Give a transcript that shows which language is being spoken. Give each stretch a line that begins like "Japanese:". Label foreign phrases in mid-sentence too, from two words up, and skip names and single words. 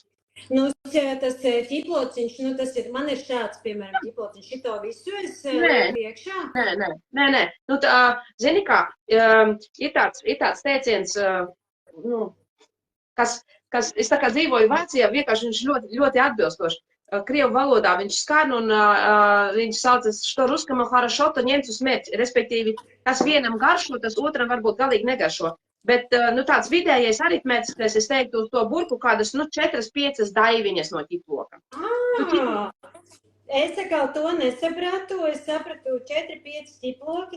Latvian: Nu, tas ķiplociņš, man ir šāds, piemēram, ķiplociņš, šito visu es iekšā? Nē. Nu, zini kā, ir tāds teiciens, kas es tā kā dzīvoju Vācijā, vienkārši viņš ļoti atbilstoši. Krievu valodā viņš skan un viņš saucas,
Russian: что русскому хорошо, то немцу смерть.
Latvian: Respektīvi, kas vienam garšo, tas otram varbūt galīgi negaršo. Bet, nu, tāds vidējais aritmētiskais, es teiktu, uz to burku kādas, 4-5 daiviņas no ķiploka. Es atkal to nesapratu, es sapratu 4-5 ķiploki.